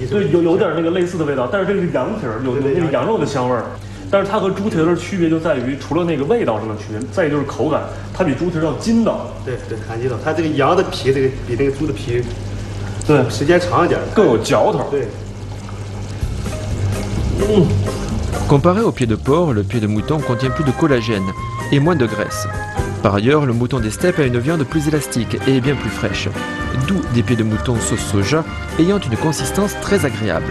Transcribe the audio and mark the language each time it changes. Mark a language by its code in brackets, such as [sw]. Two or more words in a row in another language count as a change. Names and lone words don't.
[zh] 对，有点那个类似的味道，但是这个是羊蹄儿，有那个羊肉的香味儿。但是它和猪蹄儿的区别就在于，除了那个味道上的区别，再一就是口感，它比猪蹄儿要筋道。对对，还筋道。它这个羊的皮，这个比那个猪的皮，对，时间长一点，更有嚼头。对。 [fr] Comparé au pied de porc, le pied de mouton contient plus de collagène et moins de graisse. Par ailleurs, le mouton des steppes a une viande plus élastique et bien plus fraîche, d'où des pieds de mouton sauce soja ayant une consistance très agréable.